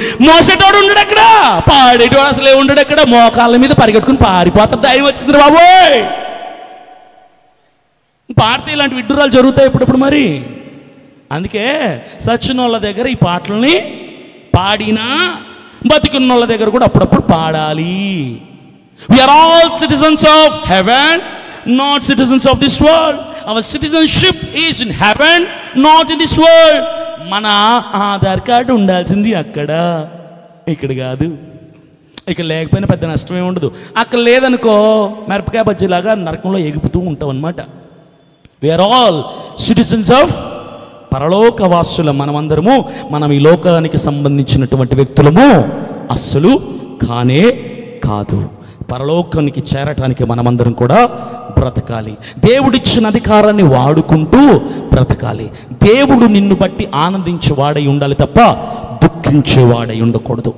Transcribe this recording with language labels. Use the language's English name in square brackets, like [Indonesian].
[Telugu] మోసేటోడు ఉండడు అక్కడ, పాడేటోడు అసలే ఉండడు అక్కడ, మోకాళ్ళ మీద పరిగెట్టుకుని పారిపోతాడు. దైవం వచ్చింది బాబోయ్. పాడితే ఇలాంటి విడ్డూరాలు జరుగుతాయి ఇప్పుడప్పుడు. మరి అందుకే సచ్చినోళ్ళ దగ్గర ఈ పాటల్ని పాడినా బతికున్నోళ్ళ దగ్గర కూడా అప్పుడప్పుడు పాడాలి. [English] We are all citizens of heaven, not citizens of this world. Our citizenship is in heaven, not in this world. [Telugu] మన ఆధార్ కార్డు ఉండాల్సింది అక్కడ, ఇక్కడ కాదు. ఇక్కడ లేకపోయినా పెద్ద నష్టమే ఉండదు. అక్కడ లేదనుకో మిరపకాయ బజ్జీలాగా నరకంలో ఎగుపుతూ ఉంటాం అన్నమాట. [English] We are all citizens of [Telugu] పరలోకవాసుల మనమందరము. మనం ఈ లోకానికి సంబంధించినటువంటి వ్యక్తులము అస్సలు కానే కాదు. పరలోకానికి చేరటానికి మనమందరం కూడా బ్రతకాలి. దేవుడిచ్చిన అధికారాన్ని వాడుకుంటూ బ్రతకాలి. దేవుడు నిన్ను బట్టి ఆనందించేవాడై ఉండాలి తప్ప దుఃఖించేవాడై ఉండకూడదు.